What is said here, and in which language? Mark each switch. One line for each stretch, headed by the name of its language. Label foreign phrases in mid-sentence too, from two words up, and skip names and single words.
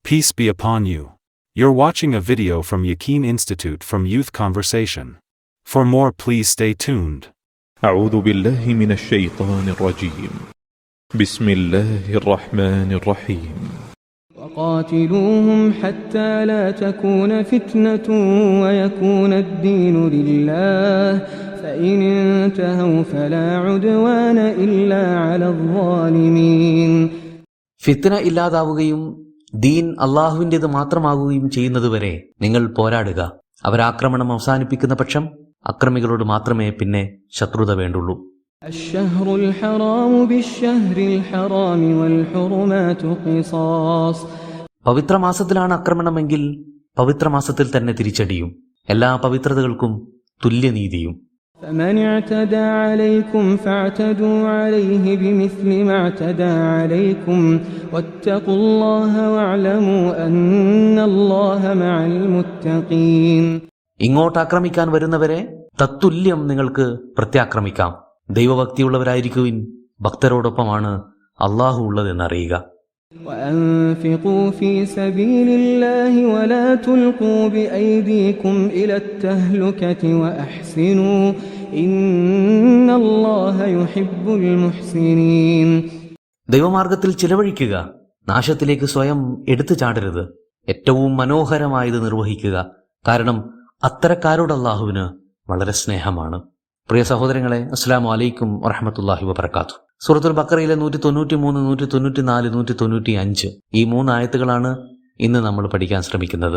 English: Peace be upon you. You're watching a video from Yaqeen Institute from Youth Conversation. For more, please stay tuned.
Arabic: أعوذ بالله من الشيطان الرجيم. بسم الله الرحمن الرحيم. وقاتلوهم حتى لا تكون فتنة ويكون الدين لله فإن انتهوا فلا عدوان إلا على الظالمين.
Malayalam: ഫിത്ന ഇല്ലാതാവുകയും ദീൻ അള്ളാഹുവിൻ്റേത് മാത്രമാകുകയും ചെയ്യുന്നതുവരെ നിങ്ങൾ പോരാടുക. അവരാക്രമണം അവസാനിപ്പിക്കുന്ന പക്ഷം അക്രമികളോട് മാത്രമേ പിന്നെ ശത്രുത വേണ്ടുള്ളൂ.
Arabic: الشهر الحرام بالشهر الحرام والحرمات قصاص.
Malayalam: പവിത്രമാസത്തിലാണ് ആക്രമണമെങ്കിൽ പവിത്രമാസത്തിൽ തന്നെ തിരിച്ചടിയും. എല്ലാ പവിത്രതകൾക്കും തുല്യനീതിയും.
Arabic: فمن اعتدى عليكم فاعتدوا عليه بمثل ما اعتدى عليكم واتقوا الله واعلموا أن الله مع المتقين.
Malayalam: ഇങ്ങോട്ട് ആക്രമിക്കാൻ വരുന്നവരെ തത്തുല്യം നിങ്ങൾക്ക് പ്രത്യാക്രമിക്കാം. ദൈവഭക്തിയുള്ളവരായിരിക്കുവിൻ, ഭക്തരോടൊപ്പമാണ് അള്ളാഹു ഉള്ളതെന്നറിയുക.
Arabic: وأنفقوا في سبيل الله ولا تلقوا بأيديكم إلى التهلكة وأحسنوا إن الله يحب المحسنين.
Malayalam: ദൈവമാർഗത്തിൽ ചിലവഴിക്കുക, നാശത്തിലേക്ക് സ്വയം എടുത്തു ചാടരുത്. ഏറ്റവും മനോഹരമായത് നിർവഹിക്കുക, കാരണം അത്തരക്കാരോട് അള്ളാഹുവിന് വളരെ സ്നേഹമാണ്. പ്രിയ സഹോദരങ്ങളെ,
Arabic: السلام عليكم ورحمة الله وبركاته.
Malayalam: സൂറത്തുൽ ബഖറയിലെ 193, 194, 195 ഈ 3 ആയത്തുകളാണ് ഇന്ന് നമ്മൾ പഠിക്കാൻ ശ്രമിക്കുന്നത്.